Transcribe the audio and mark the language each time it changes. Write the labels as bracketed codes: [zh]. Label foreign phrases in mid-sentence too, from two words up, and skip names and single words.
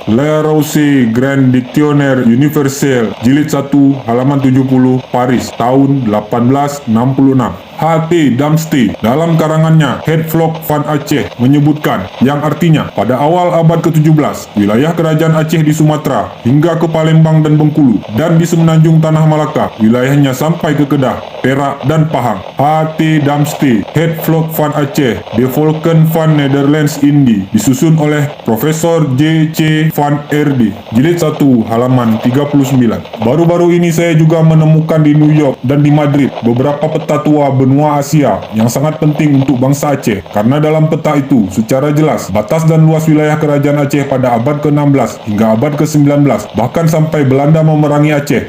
[id] La Rose Grand Dictionnaire Universel, jilid 1 halaman 70, Paris, tahun 1866. H.T. Damste dalam karangannya Headvlog van Aceh menyebutkan yang artinya pada awal abad ke-17, wilayah Kerajaan Aceh di Sumatera hingga ke Palembang dan Bengkulu, dan di Semenanjung Tanah Malaka wilayahnya sampai ke Kedah, Perak, dan Pahang. H.T. Damste, Headvlog van Aceh, De Volken van Nederlands Indie, disusun oleh Profesor J.C. van Erde, jilid 1 halaman 39. Baru-baru ini saya juga menemukan di New York dan di Madrid beberapa peta tua benua Asia yang sangat penting untuk bangsa Aceh, karena dalam peta itu secara jelas batas dan luas wilayah Kerajaan Aceh pada abad ke-16 hingga abad ke-19, bahkan sampai Belanda memerangi Aceh.